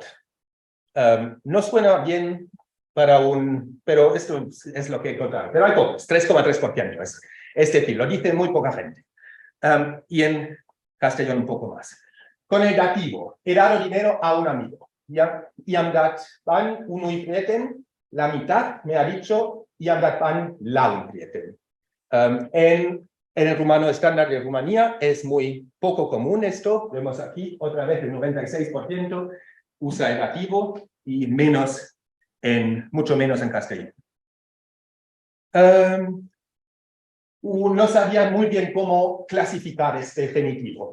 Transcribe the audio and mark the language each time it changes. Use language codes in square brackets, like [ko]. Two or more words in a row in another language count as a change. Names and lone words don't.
[es] No suena bien para pero esto es lo que he encontrado. Pero hay pocos, 3,3%. Es decir, lo dice muy poca gente. Y en castellano un poco más. Con el dativo, he dado dinero a un amigo. [ro] Y am dat pan unui prieten, [es] la mitad me ha dicho, [ro] y am dat pan la un prieten. [es] En el rumano estándar de Rumanía es muy poco común esto. Vemos aquí otra vez el 96% usa el dativo y mucho menos en castellano. No sabía muy bien cómo clasificar este genitivo.